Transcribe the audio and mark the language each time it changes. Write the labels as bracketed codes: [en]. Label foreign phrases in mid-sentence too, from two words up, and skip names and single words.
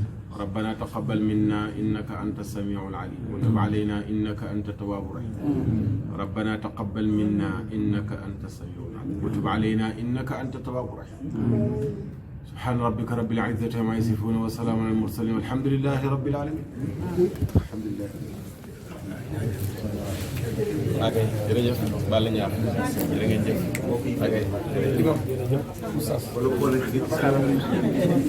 [ar] ربنا تقبل منا إنك أنت السميع العليم وتب علينا إنك أنت التواب الرحيم ربنا تقبل منا إنك أنت السميع العليم وتب علينا إنك أنت التواب الرحيم سبحان ربك رب العزة عما يصفون وسلام على المرسلين والحمد لله رب العالمين الحمد لله [wo] ok jërëjëf Balla Niang jërë ngeen jëf ok jërëjëf